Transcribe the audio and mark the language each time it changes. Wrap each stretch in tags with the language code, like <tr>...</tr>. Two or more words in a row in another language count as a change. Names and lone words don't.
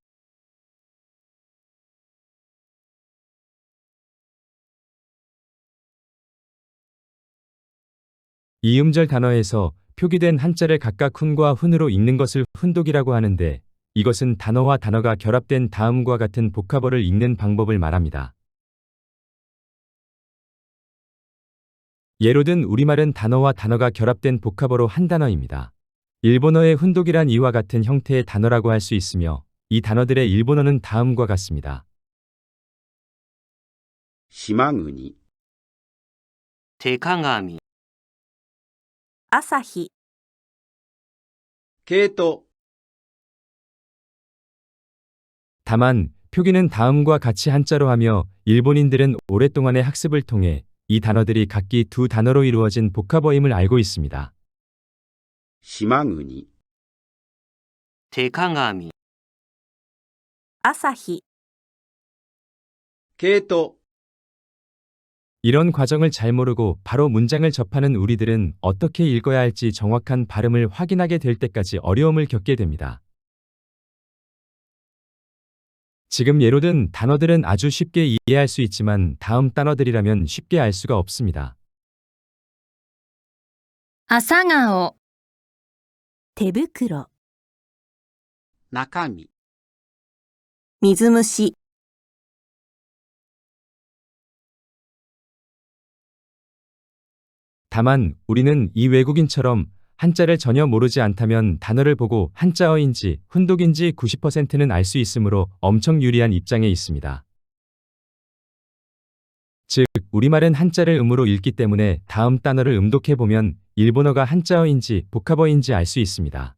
<ko>이음절 단어에서 표기된 한자를 각각 훈과 훈으로 읽는 것을 훈독이라고 하는데 이것은 단어와 단어가 결합된 다음과 같은 보카버를 읽는 방법을 말합니다. 예로 든 우리말은 단어와 단어가 결합된 보카버로 한 단어입니다. 일본어의 훈독이란 이와 같은 형태의 단어라고 할 수 있으며 이 단어들의 일본어는 다음과 같습니다.</ko> <ja>島国、手鏡、朝日、系統、</ja> <ko>다만 표기는 다음과 같이 한자로 하며 일본인들은 오랫동안의 학습을 통해 이 단어들이 각기 두 단어로 이루어진 보카버임을 알고 있습니다.</ko> <ja>島国、手鏡、朝日、系統、</ja> <ko>이런 과정을 잘 모르고 바로 문장을 접하는 우리들은 어떻게 읽어야 할지 정확한 발음을 확인하게 될 때까지 어려움을 겪게 됩니다. 지금 예로 든 단어들은 아주 쉽게 이해할 수 있지만 다음 단어들이라면 쉽게 알 수가 없습니다.</ko> <ja>朝顔、手袋、中身、水虫、</ja> <ko>다만 우리는 이 외국인처럼 한자를 전혀 모르지 않다면 단어를 보고 한자어인지 훈독인지 90%는 알 수 있으므로 엄청 유리한 입장에 있습니다. 즉, 우리말은 한자를 음으로 읽기 때문에 다음 단어를 음독해보면 일본어가 한자어인지 복합어인지 알 수 있습니다.</ko>